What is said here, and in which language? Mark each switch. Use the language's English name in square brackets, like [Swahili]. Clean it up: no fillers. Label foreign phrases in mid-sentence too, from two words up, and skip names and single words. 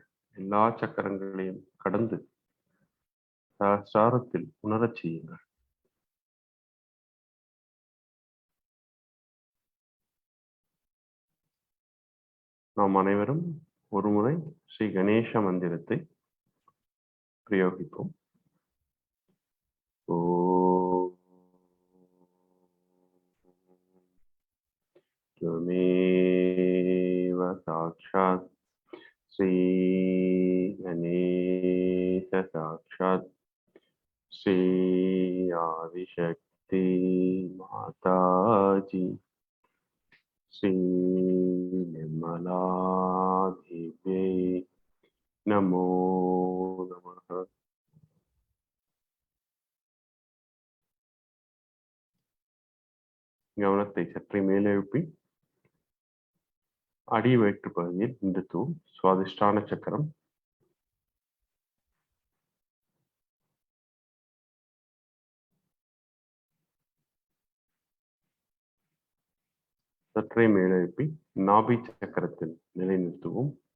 [Tamil] எல்லா சக்கரங்களையும் கடந்து சஹஸ்ராரத்தில் உணரச் செய்யுங்கள். நாம் அனைவரும் ஒரு முறை ஸ்ரீ கணேச மந்திரத்தை பிரயோகிப்போம். [Sanskrit] त्वमेव साक्षात् श्री गणेश साक्षात् श्री आदिशक्ति माताजी श्री निर्मला देवी नमो नमः. [Tamil] கவனத்தை சற்றே மேலே எழுப்பி அடி வயிற்று பகுதியில் நிறுத்துவோம். சுவாதிஷ்டான சக்கரம். சற்றே மேலே எழுப்பி நாபி சக்கரத்தில் நிலைநிறுத்துவோம்.